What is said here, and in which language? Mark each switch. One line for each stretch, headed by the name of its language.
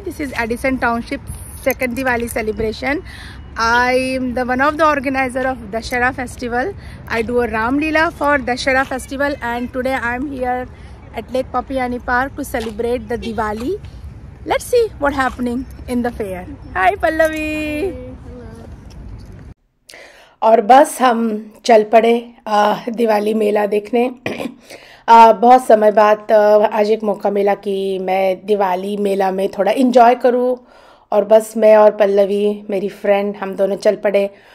English: This is Edison township second Diwali celebration. I am the one of the organizer of Dashara festival. I do a Ram Leela for Dashara festival, and today I am here at Lake Papayani Park to celebrate the Diwali. Let's see what happening in the fair. Hi Pallavi.
Hindi: और बस हम चल पड़े दिवाली मेला देखने। बहुत समय बाद आज एक मौका मिला कि मैं दिवाली मेला में थोड़ा इंजॉय करूं, और बस मैं और पल्लवी मेरी फ्रेंड हम दोनों चल पड़े।